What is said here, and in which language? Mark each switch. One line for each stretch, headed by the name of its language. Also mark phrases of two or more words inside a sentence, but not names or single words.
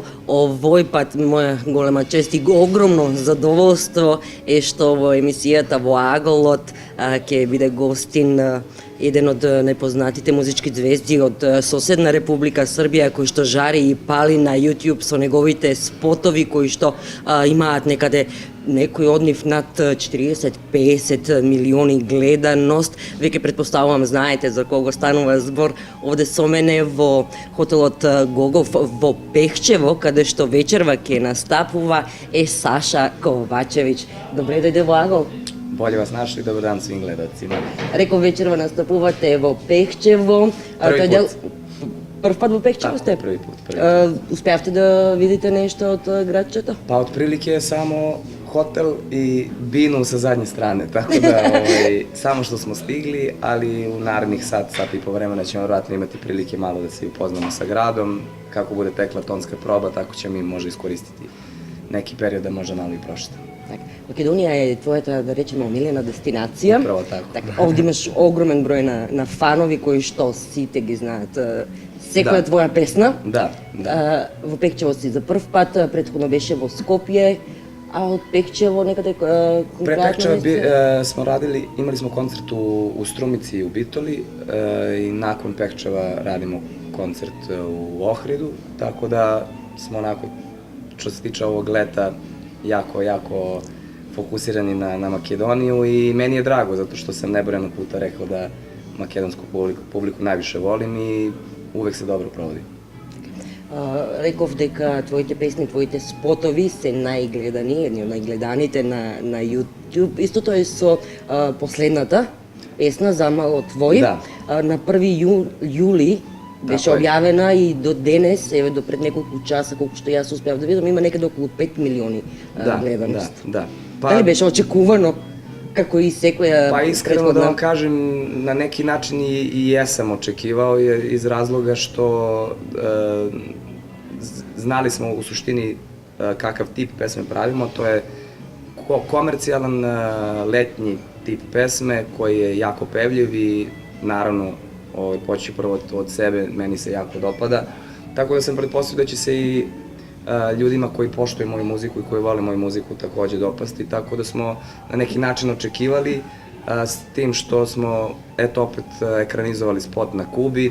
Macedonian: Овој пат моја голема чест и огромно задоволство е што во емисијата Влаголот ќе биде гостин еден од најпознатите музички звезди од соседна Република Србија, кој што жари и пали на YouTube со неговите спотови кои што имаат некаде некој од нив над 40-50 милиони гледаност. Веќе претпоставувам знаете за кого станува збор. Овде со мене во хотелот Гогов во Пехчево, каде што вечерва ќе настапува, е Саша Ковачевиќ. Добре дојде Влагол.
Serbian: Bolje vas našli, dobar dan svim gledalcima.
Macedonian: Реков вечерва настапувате во Пехчево.
Serbian: Први пут.
Macedonian: Прв пат во Пехчево сте?
Serbian: Prvi put.
Macedonian: Успеавте да видите нешто од градчето?
Serbian: Pa otprilike je samo hotel i binu sa zadnje strane, tako da samo što smo stigli, ali u narednih sat i po vremena ćemo vjerojatno imati prilike malo da se upoznamo sa gradom. Kako bude tekla tonska proba, tako ćemo mi možda iskoristiti neki period da možda malo i prošetamo.
Macedonian: Македонија е твојата, да речеме, омилена дестинација. Управо така. Овде имаш огромен број на фанови кои што сите ги знаат секоја твоја песна. Да. Во Пехчево си за прв пат, претходно беше во Скопје,
Serbian: a od Pehčevo nekada konkretno? Pre Pehčeva smo radili, imali smo koncert u Strumici i u Bitoli i nakon Pehčeva radimo koncert u Ohridu, tako da smo onako, što se tiče ovog leta, jako fokusirani na Makedoniju i meni je drago zato što sam nebrojeno puta rekao da makedonsku publiku najviše volim i uvek se dobro provodi.
Macedonian: Rekov дека твоите песни, твоите спотови се најгледани, едни од најгледаните на YouTube. Исто тоа е со последната песна Замало твој. Да. На 1 јули беше Така е. објавена и до денес, еве до пред неколку часа, колку што јас успеав да видам, има некаде околу 5 милиони гледаност.
Serbian: Da.
Macedonian: Дали беше очекувано како и секоја
Serbian: Pa iskreno da vam kažem, na neki način i jesam očekivao iz razloga što znali smo u suštini kakav tip pesme pravimo, to je komercijalan letnji tip pesme koji je jako pevljiv i naravno poći prvo od sebe, meni se jako dopada, tako da sam pretpostavio da će se i ljudima koji poštuju moju muziku i koji vole moju muziku takođe dopasti, tako da smo na neki način očekivali s tim što smo eto opet ekranizovali spot na Kubi.